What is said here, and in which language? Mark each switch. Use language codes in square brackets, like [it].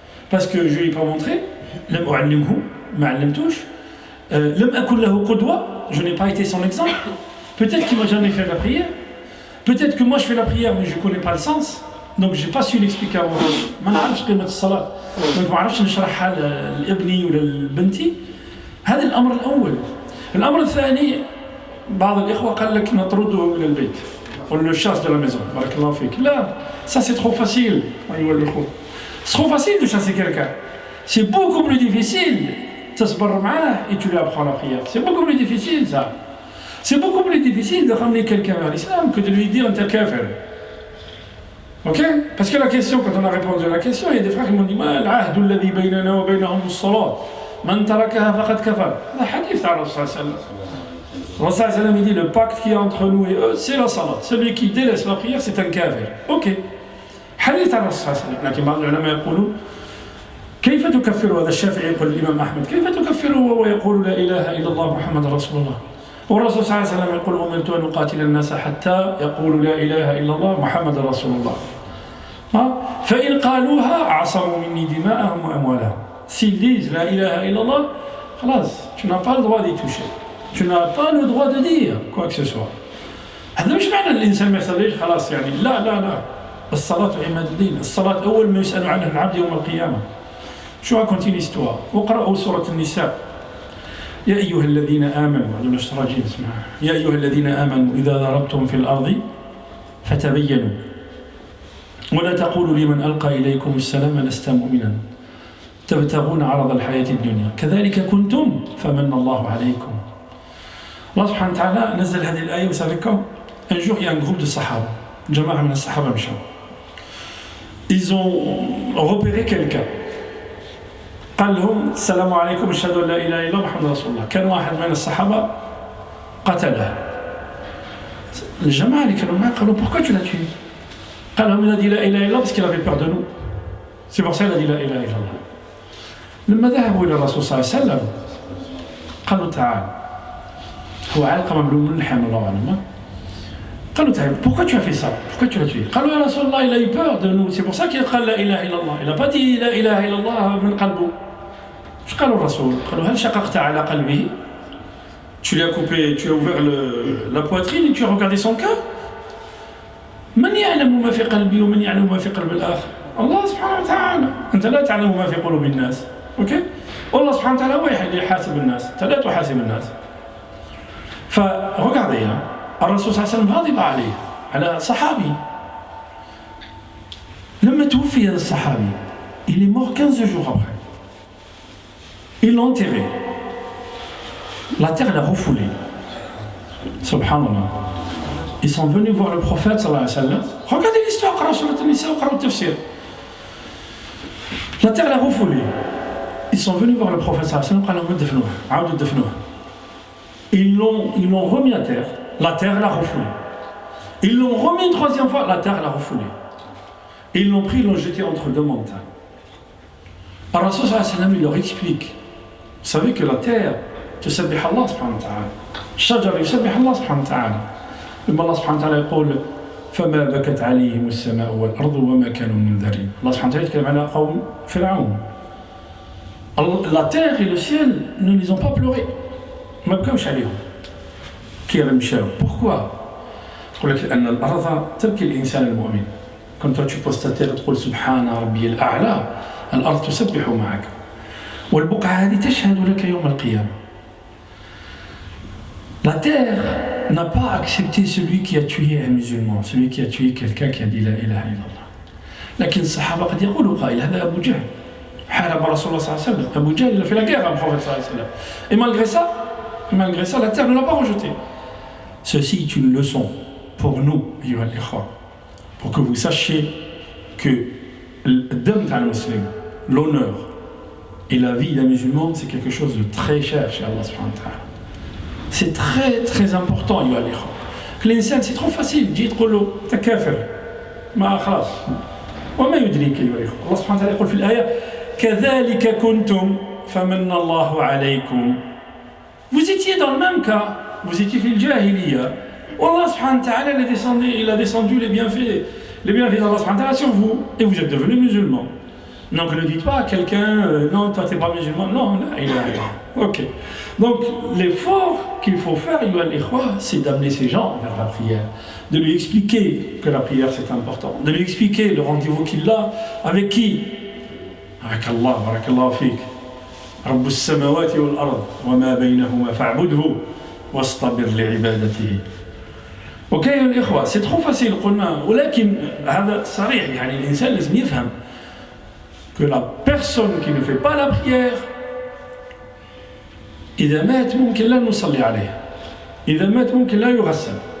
[fr] Parce que je ne lui ai pas montré, je n'ai pas été son exemple. Peut-être qu'il ne m'a jamais fait la prière. Peut-être que moi je fais la prière mais je ne connais pas le sens. Donc je n'ai pas su l'expliquer à mon fils. Je ne sais pas ce الصلاة. [ar] Donc ما عرفتش نشرحها لابني ولا لبنتي. هذا الأمر الأول. الأمر الثاني بعض الإخوة قال لك نطرده من البيت. [fr] On le chasse de la maison. Là, ça c'est trop facile. C'est trop facile de chasser quelqu'un. C'est beaucoup plus difficile. Et tu lui apprends la prière. C'est beaucoup plus difficile ça. C'est beaucoup plus difficile de ramener quelqu'un vers l'islam que de lui dire t'es kafir. Ok? Parce que la question, quand on a répondu à la question, il y a des frères qui m'ont dit [ar] العهد الذي بيننا وبينهم الصلاة من تركها فقد كفر. هذا حديث على الرسول صلى الله عليه وسلم. [fr] Le Rasul sallam dit le pacte qui est entre nous et eux, c'est la salat. Celui qui délaisse la prière, c'est un kafir. Ok. [ar] حديث عن الرسول صلى الله عليه وسلم، لكن بعض العلماء يقولون كيف تكفر هذا؟ الشافعي يقول الإمام أحمد كيف تكفره وهو يقول لا إله إلا الله محمد رسول الله؟ والرسول صلى الله عليه وسلم يقول أمرت أن أقاتل الناس حتى يقولوا لا إله إلا الله محمد رسول الله. فإن قالوها عصموا مني دماءهم وأموالهم. [fr] S'ils disent la ilaha illallah, خلاص, tu n'as pas le droit d'y toucher. Tu n'as pas le droit de dire quoi que ce soit. [ar] هذا مش معنى الإنسان ما يصليش خلاص يعني لا. الصلاة عماد الدين. الصلاة أول ما يسأل عنها العبد يوم القيامة. [fr] شو raconte l'histoire. [ar] وقرأوا سورة النساء. يا أيها الذين آمنوا يا أيها الذين آمنوا إذا ضربتم في الأرض فتبينوا ولا تقولوا لمن ألقى إليكم السلام لست مؤمنا تبتغون عرض الحياة الدنيا كذلك كنتم فمن الله عليكم. الله سبحانه وتعالى نزل هذه الآية. [fr] Vous savez quand? Un jour, il y a un groupe de Sahaba. [ar] جماعة من الصحابة مشاو. [fr] Ils ont repéré quelqu'un. [ar] قال لهم السلام عليكم أشهد أن لا إله إلا الله محمد رسول الله. كان واحد من الصحابة قتله. الجماعة اللي كانوا معاه قالوا [fr] pourquoi tu l'as tué? [ar] قال لهم [fr] il a dit [ar] لا إله إلا الله [fr] parce qu'il avait peur de nous. C'est pour ça qu'il a dit لا إله إلا الله. [ar] لما ذهبوا إلى الرسول صلى الله عليه وسلم قالوا تعال. هو علقمة بن ملحم الله أعلم. قالوا تعال [fr] pourquoi tu as fait ça? Pourquoi tu l'as tué? [ar] قالوا يا رسول الله [fr] il a eu peur de nous. C'est pour ça qu'il [ar] قال لا إله إلا الله. [fr] Il n'a pas dit [ar] لا إله إلا الله من قلبه. ايش قالوا الرسول؟ قالوا هل شققت على قلبه؟ [fr] Tu lui as coupé, tu as ouvert la poitrine et tu as regardé son cœur. [ar] من يعلم ما في قلبي ومن يعلم ما في قلب الآخر؟ الله سبحانه وتعالى. أنت لا تعلم ما في قلوب الناس. أوكي؟ والله سبحانه وتعالى هو اللي يحاسب الناس. أنت لا تحاسب الناس. فregardez الرسول صلى الله عليه وسلم غضب عليه على صحابي. لما توفي هذا الصحابي [fr] il est mort 15 jours après. Ils l'ont enterré. La terre l'a refoulé. Subhanallah. Ils sont venus voir le prophète sallallahu alayhi wa sallam. Regardez l'histoire, [ar] قرأوا سورة النساء وقرأوا التفسير. [fr] La terre l'a refoulé. Ils sont venus voir le prophète sallallahu alayhi wa sallam. [ar] قالوا دفنوه. عاودوا دفنوه. [fr] Ils l'ont remis à terre. La terre l'a refoulé. Ils l'ont remis une troisième fois. La terre l'a refoulé. Ils l'ont pris, ils l'ont jeté entre deux montagnes. Alors Rasul sallallahu alayhi wa sallam, il leur explique. Vous savez que la terre [ar] تسبح الله سبحانه وتعالى. الشجر يسبح الله سبحانه وتعالى. لما الله سبحانه وتعالى يقول فما بكت عليهم السماء والأرض وما كانوا منذرين. الله سبحانه وتعالى يتكلم على قوم فرعون. [fr] La terre et le ciel ne les ont pas pleurés. [ar] ما بكوش عليهم. كي مشاو. [fr] Pourquoi? [ar] يقول لك لأن الأرض تبكي الإنسان المؤمن. [fr] Quand toi tu poses ta terre [ar] تقول سبحان ربي الأعلى الأرض تسبح معك. والبقعة هذه تشهد لك يوم القيامة. [fr] La terre n'a pas accepté celui qui a tué un musulman, celui qui a tué quelqu'un qui a dit la ilaha illallah. [ar] لكن الصحابة قد يقولوا قائل هذا أبو جهل حارب رسول الله صلى الله عليه وسلم. [fr] أبو جهل il a fait la guerre à Mohammed [ar] صلى الله عليه وسلم. [fr] Et malgré ça, la terre ne l'a pas rejeté. Ceci est une leçon pour nous, [ar] أيها الإخوة, [fr] pour que vous sachiez que l'honneur et la vie d'un musulman, c'est quelque chose de très cher chez Allah subhanahu wa ta'ala. C'est très très important. Que l'insan, c'est trop facile. [ar] Dis تقول له أنت كافر. ما خلاص. وما يدريك أيها الإخوة. الله سبحانه وتعالى يقول في الآية كذلك كنتم فمن الله عليكم. [fr] Vous étiez dans le même cas. Vous étiez [ar] في الجاهلية. والله سبحانه وتعالى [fr] il a descendu les bienfaits d'Allah subhanahu wa ta'ala sur vous et vous êtes devenus musulmans. Donc ne dites pas à quelqu'un non, toi t'es pas musulman. Non, là, il a. Ok. Donc l'effort qu'il faut faire, c'est d'amener ces gens vers la prière, de lui expliquer que la prière c'est important, de lui expliquer le rendez-vous qu'il a avec qui? Avec Allah, barakallahu fik. [ar] رب السماوات والأرض وما بينهما فاعبده واصطبر لعبادته. Ok يا الإخوة, [fr] c'est trop facile [ar] قلنا, ولكن هذا صريح, يعني الإنسان لازم يفهم [fr] que la personne qui ne fait pas la prière [ar] إذا مات ممكن لا نصلي عليه, إذا مات ممكن لا يغسل.